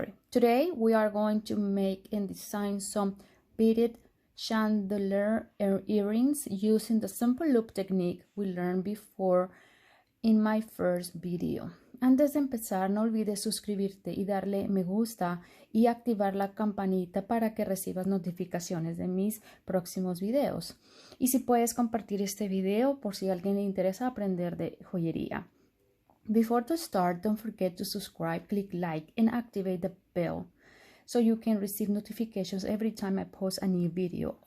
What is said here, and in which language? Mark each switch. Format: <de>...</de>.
<en>Today we are going to make and design some beaded chandelier earrings using the simple loop technique we learned before in my first video.</en> <es>Antes de empezar, no olvides suscribirte y darle me gusta y activar la campanita para que recibas notificaciones de mis próximos videos. Y si puedes compartir este video por si a alguien le interesa aprender de joyería.</es> <en>Before to start, don't forget to subscribe, click like, and activate the bell so you can receive notifications every time I post a new video.</en>